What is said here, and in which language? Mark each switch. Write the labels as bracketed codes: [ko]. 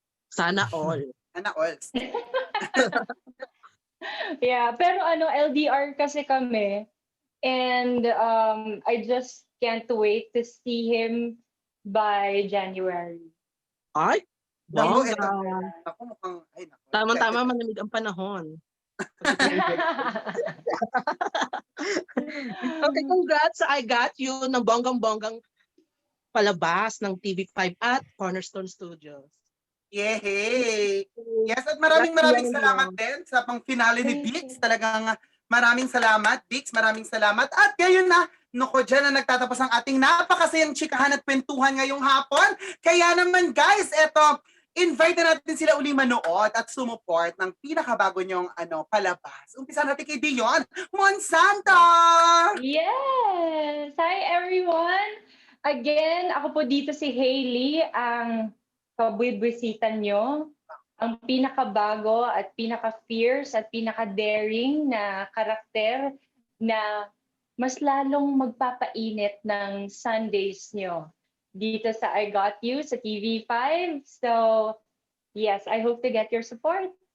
[tl] Sana all. Yeah, pero LDR kasi kami. [en] And I just can't wait to see him by January. [tl] Ay, Naku, bongga. Naku, mukhang, Tama-tama, malamig ang panahon. Okay, congrats sa I Got You ng bonggang-bonggang palabas ng TV5 at Cornerstone Studios. Yehey! Yes, at maraming salamat din sa pang-finale ni Bix. Talagang maraming salamat, Bix. Maraming salamat. At ngayon na, dyan na nagtatapos ang ating napakasayang chikahan at kwentuhan ngayong hapon. Kaya naman guys, eto, invite na natin sila uli manood at sumuport ng pinakabago niyong palabas. Umpisa natin kay Dionne, Monsanto! Yes! Hi everyone! Again, ako po dito si Hailey, ang kabwibwisita nyo. Ang pinakabago at pinaka-fierce at pinaka-daring na karakter na mas lalong magpapainit ng Sundays nyo dito sa I Got You sa TV5. [en] So, yes, I hope to get your support.